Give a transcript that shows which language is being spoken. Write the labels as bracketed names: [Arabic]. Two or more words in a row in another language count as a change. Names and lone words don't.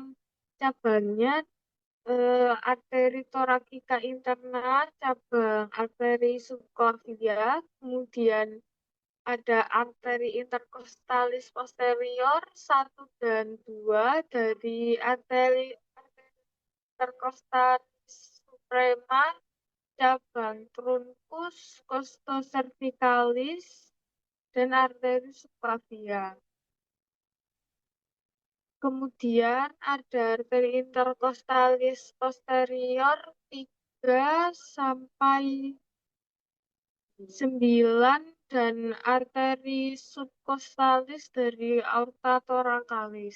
[Indonesian] cabangnya arteri thoracica interna, cabang arteri subclavia, kemudian ada arteri interkostalis posterior 1 dan 2 dari arteri interkostalis suprema, cabang trunkus costocervicalis, dan arteri subclavia. Kemudian ada arteri interkostalis posterior 3 sampai 9 dan arteri subkostalis dari aorta thoracalis.